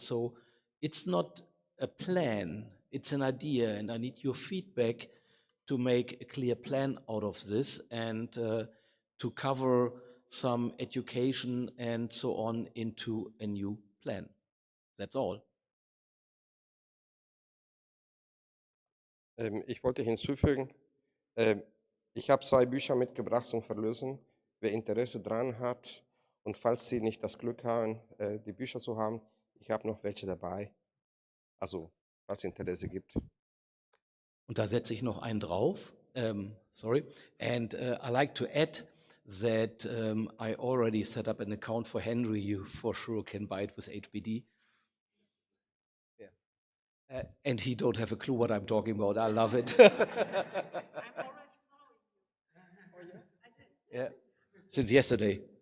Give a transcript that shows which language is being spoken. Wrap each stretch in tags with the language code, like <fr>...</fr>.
<en>So it's not a plan, it's an idea, and I need your feedback to make a clear plan out of this and to cover some education and so on into a new plan. That's all.</en> <de>Ich wollte hinzufügen, ich habe 2 Bücher mitgebracht zum Verlösen. Wer Interesse dran hat und falls Sie nicht das Glück haben, die Bücher zu haben, ich habe noch welche dabei. Also, falls es Interesse gibt. Und da setze ich noch einen drauf.</de> <en>Sorry. And I like to add that I already set up an account for Henry. You for sure can buy it with HBD. Yeah. And he don't have a clue what I'm talking about. I love it. I'm already following you. Yeah. Since yesterday.</en>